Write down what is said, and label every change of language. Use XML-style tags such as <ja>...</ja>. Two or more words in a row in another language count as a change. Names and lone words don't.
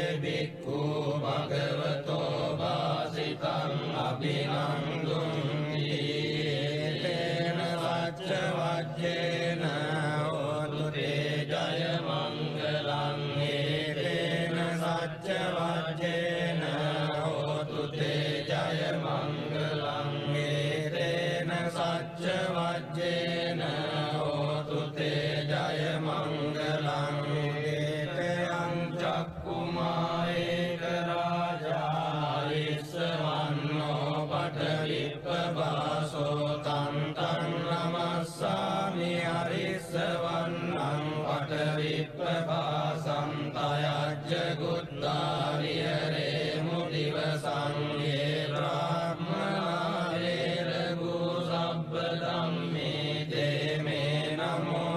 <pi>භික්ඛු භගවතෝ වාසිතං අභිනන්දුන්ති තේන සච්ච වජ්ජේන හෝතු තේ ජය මංගලං තේන සච්ච වජ්ජේන හෝතු තේ ජය මංගලං තේන සච්ච වජ්ජේන හෝතු තේ ජය මංගලං තේතයං චක්කුමා ඒක රාජා ඉස්සවන්නෝ පඨවිප්පවාසෝ තං තං නමස්සාමි අරිස්සවන්නං පඨවිප්පවාසං තයජ්ජ ගුත්තා විහෙරේ මුදිවසං යේ බ්‍රාහ්මනා වේරගු සබ්බ ධම්මේ තේ මේ නමෝ</pi>